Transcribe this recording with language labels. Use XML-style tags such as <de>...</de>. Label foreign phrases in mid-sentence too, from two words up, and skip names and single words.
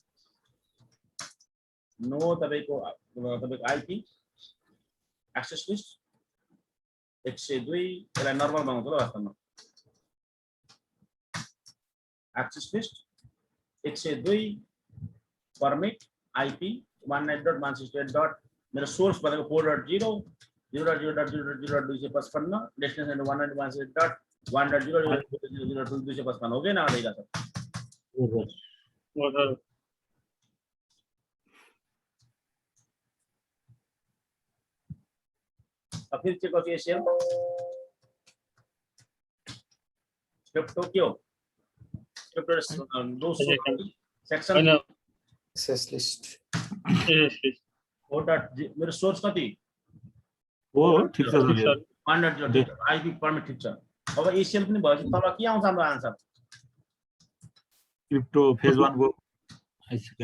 <ne>नो तपाईको</ne> <en>IP access list 102</en> <ne>यसलाई नर्मल बनाउँछु ल वास्तवमा</ne> <en>access list 102 permit IP 192.168.</en> <ne>मेरो सोर्स भनेको 4.0 0.0.0.0.255 डेस्टिनेसन 192.168.1.0.0.0.255 हो कि ना आइरा</ne> <hi>सर फिर चेक करते हैं ACL क्रिप्टो क्यों क्रिप्टो दो सेक्शन</hi> <en>access list</en> <ne>मेरो सोर्स कति हो ठिक छ 1.0 IP परमिट ठिक छ अब ACL पनि भएपछि तल के आउँछ हाम्रो आन्सर</ne> <en>crypto phase 1</en> <ne>को आइसक्यो</ne>